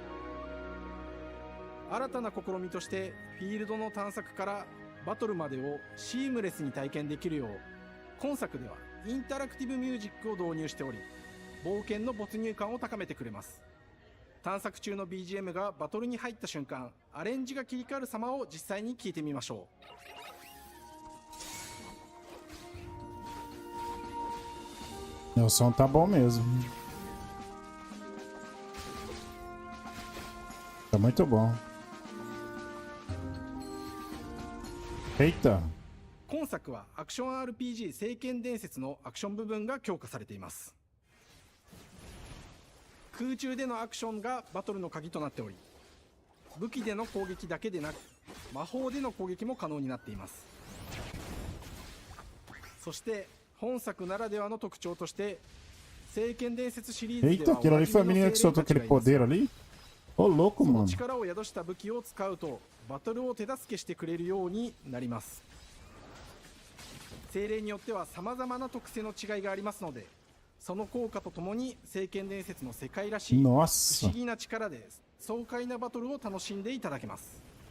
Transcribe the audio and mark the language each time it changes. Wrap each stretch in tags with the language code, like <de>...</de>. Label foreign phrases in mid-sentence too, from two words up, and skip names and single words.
<ja>新たな試みとしてフィールドの探索からバトルまでをシームレスに体験できるよう、今作ではインタラクティブミュージックを導入しており、冒険の没入感を高めてくれます。探索中の BGM がバトルに入った瞬間、アレンジが切り替わる様を実際に聞いてみましょ</ja> <pt>う。O som tá bom mesmo. Tá muito bom. Eita!</pt> <ja>今作はアクション RPG 聖剣伝説のアクション部分が強化されています。空中でのアクションがバトルの鍵となっており、武器での攻撃だけでなく魔法での攻撃も可能になっています。そして本作ならではの特徴として、聖剣伝説シリーズで</ja> <pt>Eita,</pt> <ja>は</ja> <pt>aquilo ali foi a menina que soltou aquele poder ali? Ô, louco,</pt> <ja>その</ja> <pt>mano.</pt> <ja>力を宿した武器を使うとバトルを手助けしてくれるようになります。精霊によっては様々な特性の違いがありますので、その効果とともに聖剣伝説の世界らしい不思議な力で爽快なバトルを楽しんでいただけます。</ja>